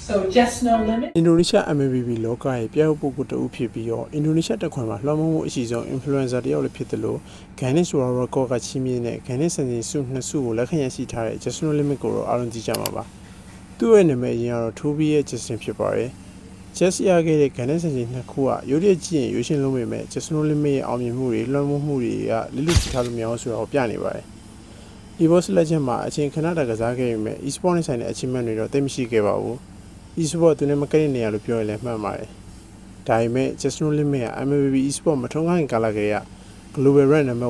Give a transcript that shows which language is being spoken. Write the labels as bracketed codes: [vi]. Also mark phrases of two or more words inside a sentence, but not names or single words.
[en] So just no limit. [my] အင်ဒိုနီးရှား MLB လောကရဲ့ပြရုပ်ပုဂ္ဂိုလ်တဦးဖြစ်ပြီးတော့အင်ဒိုနီးရှားတက်ခွင်မှာလွှမ်းမိုးမှုအရှိဆုံး influencer တယောက်လည်းဖြစ်တယ်လို့ Guinness World Record ကချီးမြှင့်တဲ့ Guinness စံချိန်စု 2စုကိုလက်ခံရရှိထားတဲ့ Just No Limit ကိုတော့အားလုံးသိကြမှာပါ။သူ့ရဲ့နာမည်အရင်ကတော့ Toby ရဲ့ Justin ဖြစ်ပါတယ်။ Just ရခဲ့တဲ့ Guinness စံချိန်2ခုကရုပ်ရည်ကြည့်ရင်ရွေးရှင်လုံးပေမဲ့ Just No Limit ရဲ့အောင်မြင်မှုတွေလွှမ်းမိုးမှုတွေကလိလိချထားလို့မရဘူးဆိုတာကိုပြနေပါတယ်။ eSports လက်ချက်မှာအချိန်ခဏတာကစားခဲ့ပေမဲ့ eSports နဲ့ဆိုင်တဲ့ achievement တွေတော့သိမရှိခဲ့ပါဘူး။ eSports သူနဲ့မကတဲ့နေရာလို့ပြောရင်လည်းမှန်ပါတယ်။ဒါပေမဲ့ Just No Limit က MLB eSports မထုံးခိုင်းကာလကလေးက [en] Global Rank [my] No.